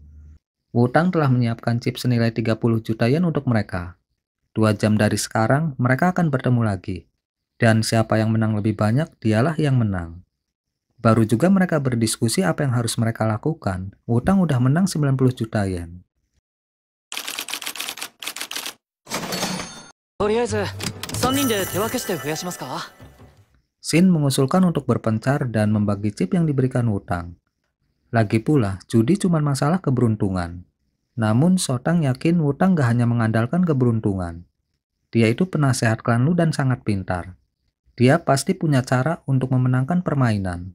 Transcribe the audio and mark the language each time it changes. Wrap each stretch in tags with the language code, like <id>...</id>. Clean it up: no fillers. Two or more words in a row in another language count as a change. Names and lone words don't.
<id>Wutang telah menyiapkan chip senilai 30 juta yen untuk mereka. 2 jam dari sekarang, mereka akan bertemu lagi. Dan siapa yang menang lebih banyak, dialah yang menang. Baru juga mereka berdiskusi apa yang harus mereka lakukan. Wutang udah menang 90 juta yen.</id> <ja>とりあえず3人で手分けして増やしますか。</ja> <id>Shin mengusulkan untuk berpencar dan membagi chip yang diberikan Wutang. Lagi pula, judi cuma masalah keberuntungan. Namun, Shotang yakin Wutang gak hanya mengandalkan keberuntungan. Dia itu penasehat klan Lu dan sangat pintar. Dia pasti punya cara untuk memenangkan permainan.</id>